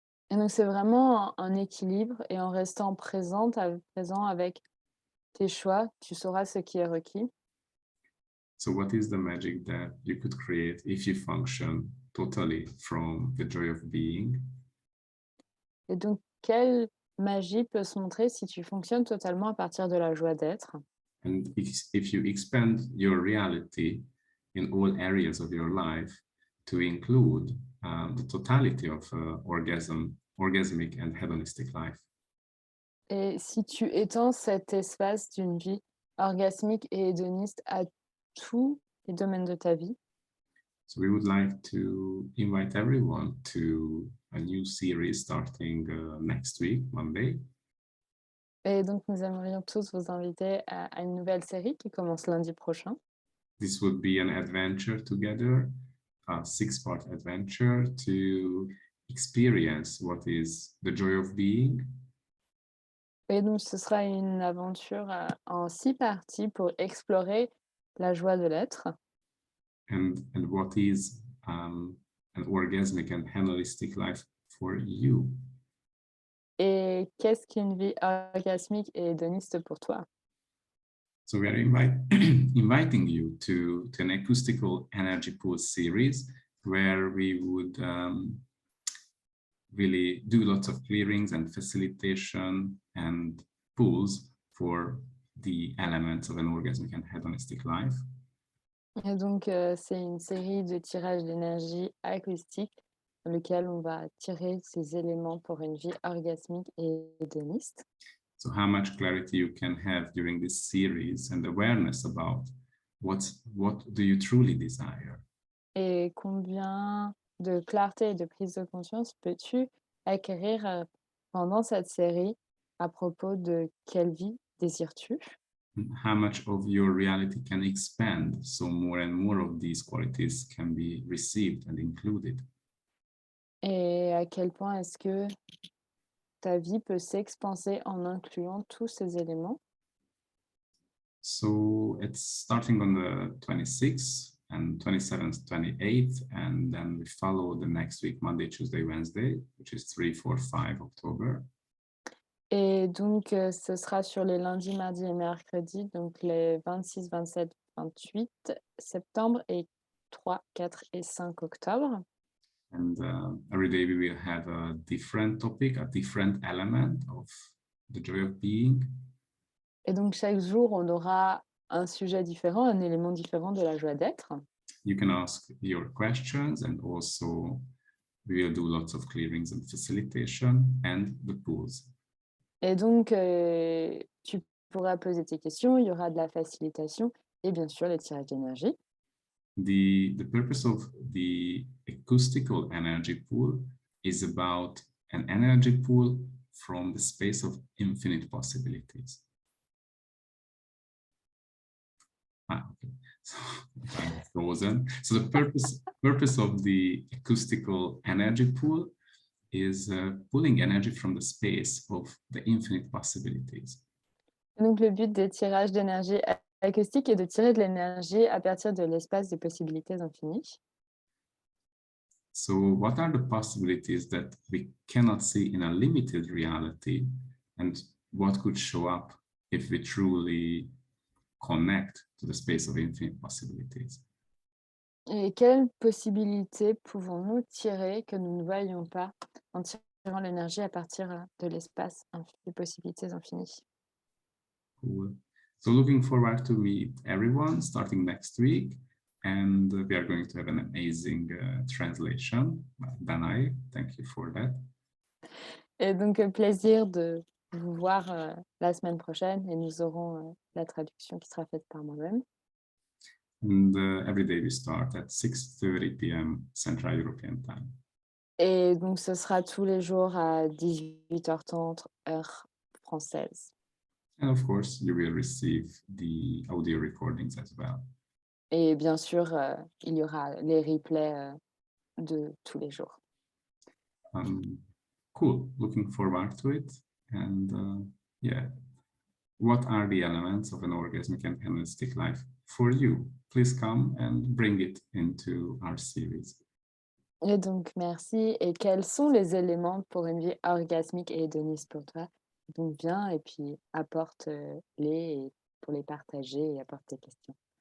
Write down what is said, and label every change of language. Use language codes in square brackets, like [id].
[fr] Et donc, c'est vraiment un équilibre. Et en restant présent avec tes choix, tu sauras ce qui est requis. [en] So what is the magic that you could create if you function totally from the joy of being? [fr] Et donc, quelle magie peut se montrer si tu fonctionnes totalement à partir de la joie d'être? [en] And if you expand your reality in all areas of your life to include the totality of orgasmic and hedonistic life. [fr] Et si tu étends cet espace d'une vie orgasmique et hédoniste à tous les domaines de ta vie. [en] So we would like to invite everyone to a new series starting next week, Monday. [fr] Et donc, nous aimerions tous vous inviter à une nouvelle série qui commence lundi prochain. [en] This would be an adventure together, a 6-part adventure to experience what is the joy of being. [fr] Et donc, ce sera une aventure en 6 parties pour explorer la joie de l'être. [en] and what is an orgasmic and hedonistic life for you. [fr] Et qu'est-ce qu'une vie orgasmique et hédoniste pour toi? [en] So we are inviting you to an acoustical energy pool series where we would really do lots of clearings and facilitation and pools for the elements of an orgasmic and hedonistic life. [fr] Et donc, c'est une série de tirages d'énergie acoustique dans lequel on va tirer ces éléments pour une vie orgasmique et hédoniste. [en] So how much clarity you can have during this series and awareness about what do you truly desire. [fr] Et combien de clarté et de prise de conscience peux-tu acquérir pendant cette série à propos de quelle vie désires-tu? [en] How much of your reality can expand so more and more of these qualities can be received and included. [fr] Et à quel point est-ce que ta vie peut s'expanser en incluant tous ces éléments? [en] So it's starting on the 26th and 27th, 28th, and then we follow the next week, Monday, Tuesday, Wednesday, which is 3, 4, 5 October. [fr] Et donc, ce sera sur les lundis, mardis et mercredis, donc les 26, 27, 28 septembre et 3, 4 et 5 octobre. [en] And every day we will have a different topic, a different element of the joy of being. [fr] Et donc, chaque jour, on aura un sujet différent, un élément différent de la joie d'être. [en] You can ask your questions, and also we will do lots of clearings and facilitation and the pools. [fr] Et donc, tu pourras poser tes questions, il y aura de la facilitation et bien sûr les tirages d'énergie. [en] The purpose of the acoustical energy pool is about an energy pool from the space of infinite possibilities. Okay. So I'm frozen. So the purpose of the acoustical energy pool is pulling energy from the space of the infinite possibilities. [fr] Donc, le but des tirages d'énergie acoustique est de tirer de l'énergie à partir de l'espace des possibilités infinies. [en] So what are the possibilities that we cannot see in a limited reality, and what could show up if we truly connect to the space of infinite possibilities? [fr] Et quelles possibilités pouvons-nous tirer que nous ne voyons pas en tirant l'énergie à partir de l'espace des possibilités infinies? [en] Cool. So looking forward to meet everyone starting next week, and we are going to have an amazing translation. Danai, thank you for that. [fr] Et donc, plaisir de vous voir la semaine prochaine et nous aurons la traduction qui sera faite par moi-même. [en] And every day we start at 6:30 p.m. Central European Time. [fr] Et donc, ce sera tous les jours à 18h30 heure française. [en] And of course, you will receive the audio recordings as well. [fr] Et bien sûr, il y aura les replays de tous les jours. [en] Cool. Looking forward to it. And yeah, what are the elements of an orgasmic and hedonistic life for you? Please come and bring it into our series. [fr] Et donc, merci. Et quels sont les éléments pour une vie orgasmique et hédoniste pour toi? Donc, viens et puis apporte-les pour les partager et apporte tes questions.